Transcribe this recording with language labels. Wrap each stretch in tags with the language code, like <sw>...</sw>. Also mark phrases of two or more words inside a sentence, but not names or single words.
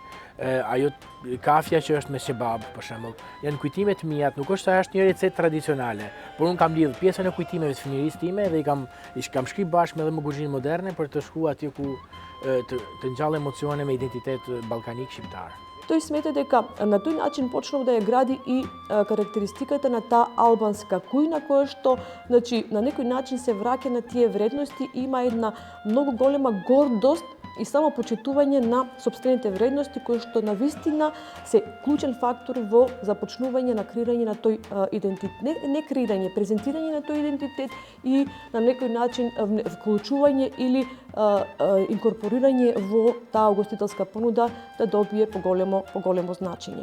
<sq>Ajo kafja që është me kebab, për shembull, janë kujtimet mia, nuk është se është një recetë tradicionale, por unë kam lidhur pjesën e kujtimeve të fëmijërisë time dhe i kam shkruar bashkë me kuzhinë moderne për të shkuar aty ku të ngjall emocione me identitet ballkanik shqiptar.</sq> <mk>Тој смета дека на тој начин почнав да ја гради и карактеристиката на таа албанска кујна која што, значи, на некој начин се враќа на тие вредности и има една многу голема гордост и само почитување на сопствените вредности кои што навистина се клучен фактор во започнување на креирање на тој идентитет, не креирање, презентирање на тој идентитет и на некој начин вклучување или инкорпорирање во таа угостителска понуда да добие поголемо значење.</mk>